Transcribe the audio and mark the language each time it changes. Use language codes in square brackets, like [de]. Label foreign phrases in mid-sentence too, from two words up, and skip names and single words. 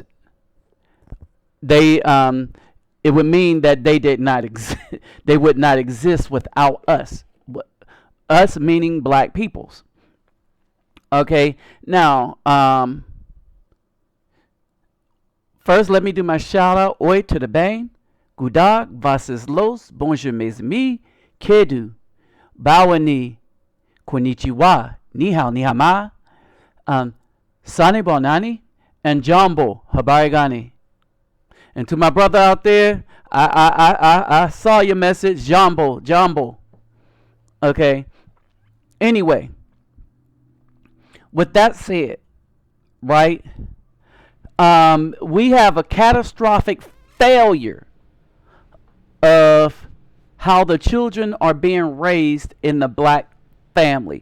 [en] They, it would mean that they did not exist. They would not exist without us. Us meaning black peoples. Okay. Now, first, let me do my shout out. Oi to the bang. [fr] Gudag, vases los, bonjour mes amis, kedu, [ja] bawani, konnichiwa. [zh] Ni hao, ni hama, Sani Bonani, [en] and [sw] Jumbo Habarigani. [en] And to my brother out there, I saw your message, Jumbo. Okay. Anyway, with that said, right, we have a catastrophic failure of how the children are being raised in the black family.